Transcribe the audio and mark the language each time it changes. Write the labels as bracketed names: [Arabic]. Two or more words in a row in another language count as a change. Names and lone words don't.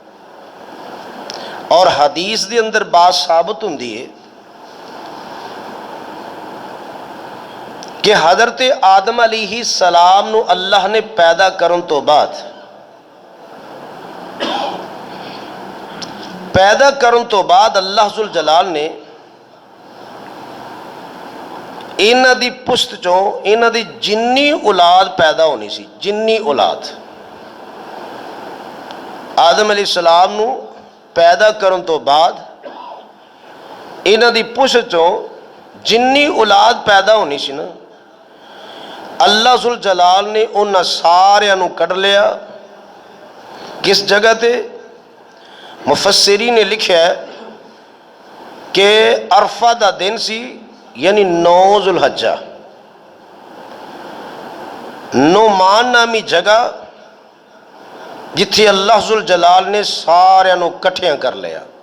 [Punjabi] اور حدیث دے اندر بات ثابت ہوندی ہے کہ حضرت آدم [Arabic] علیہ السلام [Punjabi] نو اللہ نے پیدا کرن تو بعد اللہ ذوالجلال نے انہاں دی پشت چوں انہاں دی جنی اولاد پیدا ہونی سی، جنی اولاد آدم [Arabic] علیہ السلام [Punjabi] نو پیدا کرن تو بعد انہاں دی پشت چوں جنی اولاد پیدا ہونی سی نا، اللہ ذوالجلال نے انہاں سارے نو کڈ لیا. کس جگہ تے؟ مفسرین نے لکھا ہے کہ عرفہ دا دن سی، یعنی 9 ذوالحجہ، نعمان نامی جگہ جتھے اللہ ذوالجلال نے سارے نو کٹھیاں کر لیا.